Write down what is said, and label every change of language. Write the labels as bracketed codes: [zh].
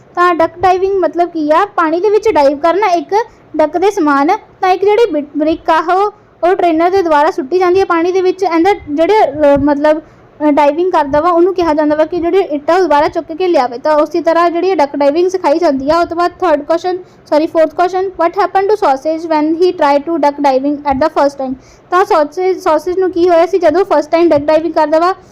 [pa] ਤਾਂ duck diving ਮਤਲਬ ਕੀ ਆ, ਪਾਣੀ ਦੇ ਵਿੱਚ ਡਾਈਵ ਕਰਨਾ ਇੱਕ ਡੱਕ ਦੇ ਸਮਾਨ। ਤਾਂ ਇੱਕ ਜਿਹੜੀ ਬ੍ਰਿਕ ਆ ਉਹ ਟ੍ਰੇਨਰ ਦੇ ਦੁਆਰਾ ਸੁੱਟੀ ਜਾਂਦੀ ਹੈ ਪਾਣੀ ਦੇ ਵਿੱਚ, ਐਂਡ ਜਿਹੜੇ ਮਤਲਬ ਡਾਈਵਿੰਗ ਕਰਦਾ ਵਾ ਉਹਨੂੰ ਕਿਹਾ ਜਾਂਦਾ ਵਾ ਕਿ ਜਿਹੜੇ ਇੱਟਾਂ ਦੁਬਾਰਾ ਚੁੱਕ ਕੇ ਲਿਆਵੇ। ਤਾਂ ਉਸੇ ਤਰ੍ਹਾਂ ਜਿਹੜੀ ਡੱਕ ਡਾਈਵਿੰਗ ਸਿਖਾਈ ਜਾਂਦੀ ਆ। ਉਸ ਤੋਂ ਬਾਅਦ 4th question, [en] what happened to sausage when he tried to duck diving at the first time। [pa] ਤਾਂ sausage ਨੂੰ ਕੀ ਹੋਇਆ ਸੀ ਜਦੋਂ ਫਸਟ ਟਾਈਮ ਡੱਕ ਡਾਈਵਿੰਗ ਕਰਦਾ ਵਾ।